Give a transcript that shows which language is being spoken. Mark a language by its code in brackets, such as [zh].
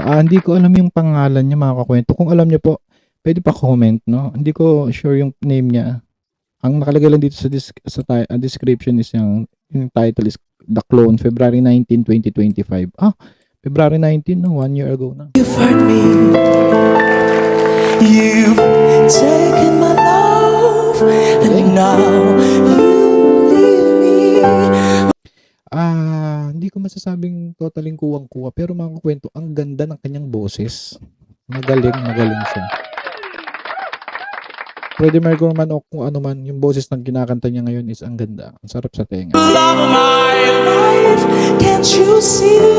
[tl] Hindi ko alam yung pangalan niya mga kakwento. Kung alam niyo po, pwede pa comment, no? Hindi ko sure yung name niya. Ang nakalagay lang dito sa description is yung title is The Clone, February 19, 2025. February 19, no? 1 year ago na. [en] You've hurt me. You've taken my love, and now you leave me. [tl] Hindi ko masasabing totaling kuwang-kuwa, pero mga kwento, ang ganda ng kanyang boses. Magaling siya. Freddie Mercury man o kung ano man, yung boses ng kinakanta niya ngayon is ang ganda. Ang sarap sa tenga. [en] Love of my life, can't you see?